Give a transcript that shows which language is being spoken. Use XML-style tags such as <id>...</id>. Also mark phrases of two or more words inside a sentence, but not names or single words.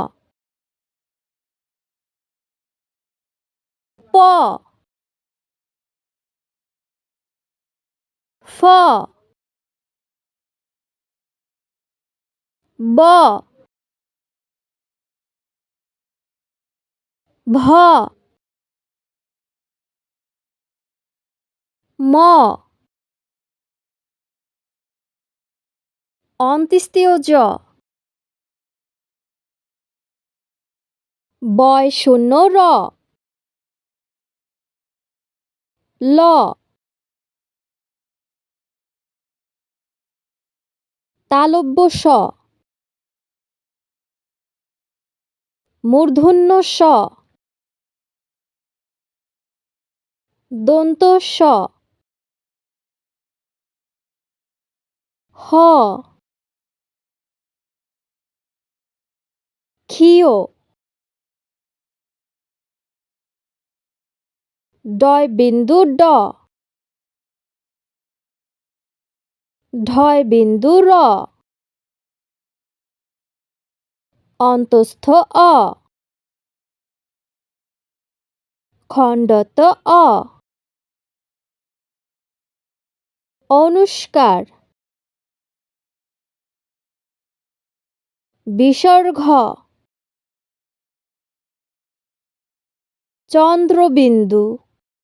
<bn>প, ফ, ব, ভ, ম, অন্ত্যেষ্টিয় জ, বয় শূন্য র, ল, তালব্য স, মূর্ধন্য স, দন্ত স, হ, ক্ষীয়, ডয় বিন্দু ড, ঢয় বিন্দু র, অন্তস্থ অ, খণ্ডত অ, অনুষ্কার, বিসর্গ, চন্দ্রবিন্দু।</bn>